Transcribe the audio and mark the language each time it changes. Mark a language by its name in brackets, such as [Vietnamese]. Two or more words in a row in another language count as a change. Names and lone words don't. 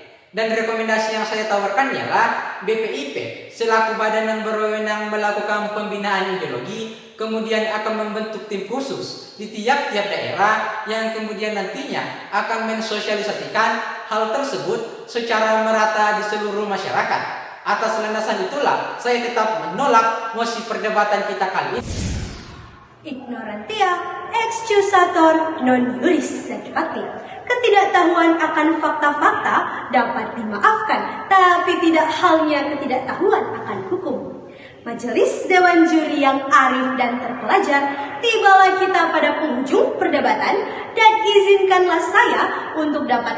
[Indonesian] Dan rekomendasi yang saya tawarkan ialah BPIP selaku badan yang berwenang melakukan pembinaan ideologi kemudian akan membentuk tim khusus di tiap-tiap daerah yang kemudian nantinya akan mensosialisasikan hal tersebut secara merata di seluruh masyarakat. Atas landasan itulah saya tetap menolak mosi perdebatan kita kali ini. [Latin] Ignorantia excusator non juris sed facti. [Indonesian] Ketidaktahuan akan fakta-fakta dapat dimaafkan, tapi tidak halnya ketidaktahuan akan hukum. Majelis Dewan Juri yang arif dan terpelajar, tibalah kita pada penghujung perdebatan dan izinkanlah saya untuk dapat